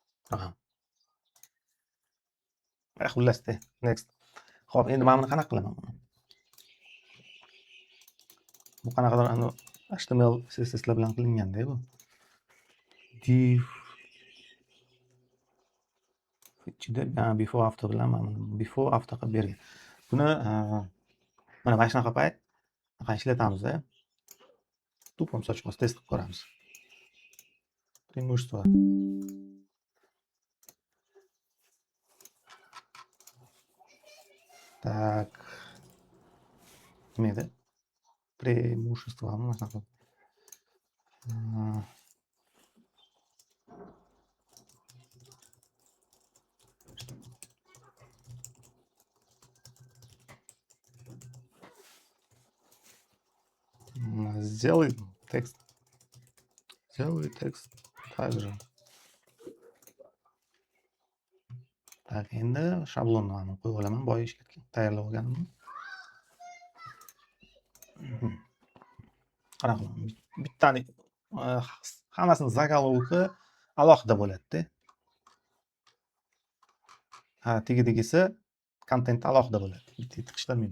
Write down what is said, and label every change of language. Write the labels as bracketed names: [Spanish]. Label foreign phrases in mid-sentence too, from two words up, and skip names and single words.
[Uzbek] Aha. Xullas-da, next. Xo'p, endi men buni qanaqa qilaman buni? Bu qanaqadir HTML, CSSlar bilan qilinganda bu. Div ichida [English] before after [Uzbek] bilan mana [English] before after [Uzbek] qilib bergan. Buni mana shunaqa payt ishlatamiz-da. Tupam sochmas test qilib ko'ramiz. [Russian] Преимущество. Так. [Uzbek] Nima edi? Преимущество mana shunaqa. [Russian] Сделай текст. Сделай текст также. Так, [Uzbek] endi shablonni mana qo'yib olaman. Boya tayyorlab olganimni. Qanaqa qilaman? Bittani hammasini zaголовки alohida bo'ladi-da. Ha, tegisi kontent alohida bo'ladi. Bitta tiqishtirmayman.